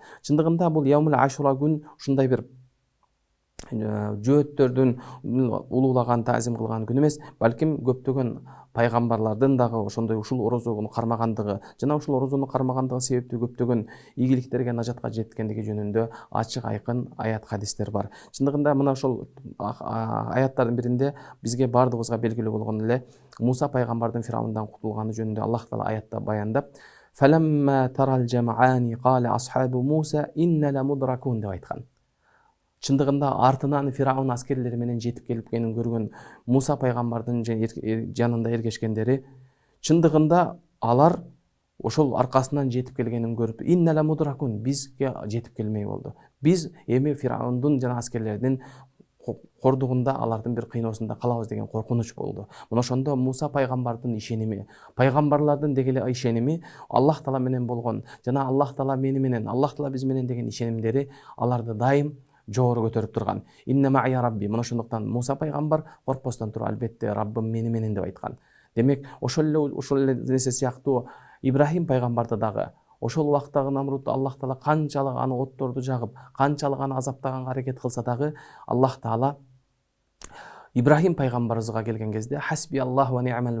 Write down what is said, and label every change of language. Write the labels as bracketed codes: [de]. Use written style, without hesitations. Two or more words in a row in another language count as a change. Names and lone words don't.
[ky] Чындыгында бул Яумул Ашура күн ушундай бир жөөттөрдүн улуулаган, таазим кылган күн эмес, балким көптөгөн пайгамбарлардын дагы ошондой ушул орозону кармагандыгы жана ушул орозону кармагандыгы себептүү көптөгөн ийгиликтерге, нажатка жеткендиги жөнүндө ачык айкын аят хадистер бар. Чындыгында мына ошол аяттардын биринде бизге бардыгыбызга белгилүү болгон эле Муса пайгамбардын Фираундон кутулганы жөнүндө Аллах Таала аятта баяндап, [ar] "فلما تراءى الجمعان قال أصحاب موسى إنا لمدركون" [ky] деп айткан. Чындыгында артынан Фираун аскерлери менен жетип келгенин көргөн Муса пайгамбардын жанында эргешкендери чындыгында алар ошол аркасынан жетип келгенин көрүп, [ar] إنا مدركون, [ky] бизге жетип келмей болду. Биз эми Фираундун жана аскерлеринин кордугунда, алардын бир кыйноосунда калабыз деген коркунуч болду. Мына ошондо Муса пайгамбардын ишеними, пайгамбарлардын деги эле ишеними, Аллах Таала менен болгон жана Аллах Таала мени менен, Аллах Таала биз менен деген ишенимдери аларды дайым жогору көтөрүп турган. [ar] إن معي ربي. [ky] Мына ошондуктан Муса пайгамбар коркпостон туруп, албетте Раббым мени менен деп айткан. Демек, ошол эле нерсе сыяктуу Ибрахим пайгамбарды дагы ошол убактагы Намрудду Аллах Таала канчалык аны отторду жагып, канчалык аны азаптаганга аракет кылса дагы, Аллах Таала Ибрахим пайгамбарыбызга келген кезде [ar] حسبي الله ونعم